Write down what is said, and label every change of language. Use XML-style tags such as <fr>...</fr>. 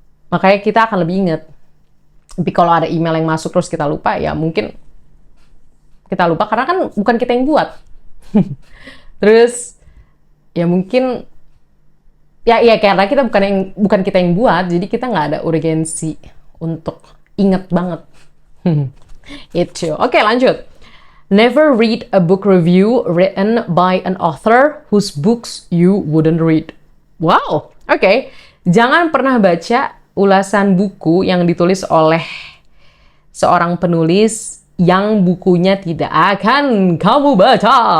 <id>Makanya kita akan lebih ingat. Tapi kalau ada email yang masuk terus kita lupa, ya mungkin kita lupa karena kan bukan kita yang buat. Terus ya mungkin ya karena kita bukan kita yang buat, jadi kita nggak ada urgensi untuk inget banget. Itu. Oke, lanjut.</id> <en>Never read a book review written by an author whose books you wouldn't read.</en> <id>Wow. Oke. Jangan pernah baca ulasan buku yang ditulis oleh seorang penulis yang bukunya tidak akan kamu baca.</id>